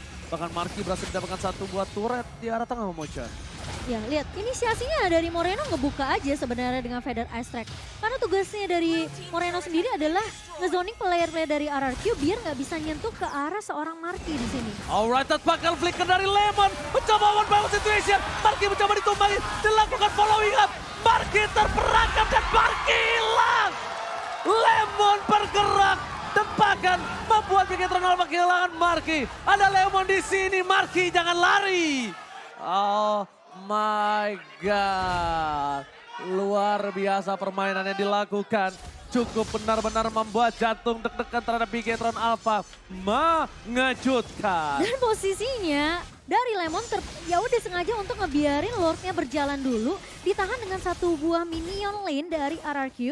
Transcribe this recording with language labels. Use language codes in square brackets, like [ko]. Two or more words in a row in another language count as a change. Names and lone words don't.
[id] Bahkan Marky berhasil mendapatkan satu buah turret di arah tengah Momochan. Ya lihat inisiasinya dari Moreno ngebuka aja sebenarnya dengan Vader Astrek. Karena tugasnya dari Moreno sendiri adalah ngezoning player-player dari RRQ biar nggak bisa nyentuh ke arah seorang Marky di sini. [en] Alright, that [id] bakal flicker dari Lemon. Mencoba [en] one by one situation. [id] Marky mencoba ditumbangi. Dilakukan [en] following up. [id] Marky terperangkap dan Marky hilang. Lemon bergerak. Dan bahkan membuat Bigetron Alpha kehilangan Marky. Ada Lemon di sini. Marky jangan lari. [en] Oh my God. [id] Luar biasa permainan yang dilakukan. Cukup benar-benar membuat jantung deg-degan terhadap Bigetron Alpha. Mengejutkan. Dan posisinya dari Lemon ya udah sengaja untuk ngebiarin Lordnya berjalan dulu. Ditahan dengan satu buah [en] minion lane [id] dari RRQ.